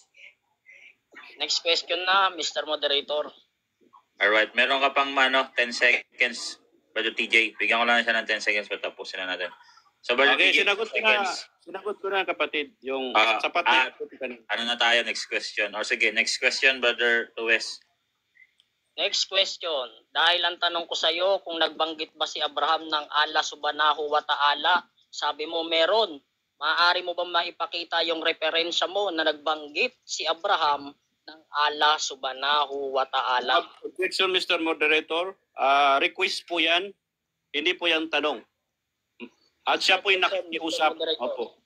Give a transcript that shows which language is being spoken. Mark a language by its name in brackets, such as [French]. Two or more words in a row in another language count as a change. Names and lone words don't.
[English] Next question na, Mr. Moderator. [Filipino] Alright, meron ka pang 10 seconds, brother TJ. Bigyan ko lang siya ng 10 seconds para tapusin na natin. So brother Okay, TJ, sinagot ko na kapatid yung Ah, sapat ah, na. ano na tayo, [English] next question. [Filipino] Or sige, [English] next question, [Filipino] brother 2S. [English] Next question. [Filipino] Dahil ang tanong ko sa iyo kung nagbanggit ba si Abraham ng [Arabic] الله سبحانه وتعالى, [Filipino] sabi mo meron. Maaari mo ba maipakita yung referensya mo na nagbanggit si Abraham ng [Arabic] الله سبحانه وتعالى? [Filipino] Objection, Mr. Moderator. Request po yan. Hindi po yan tanong. At siya po yung nakikiusap. Opo.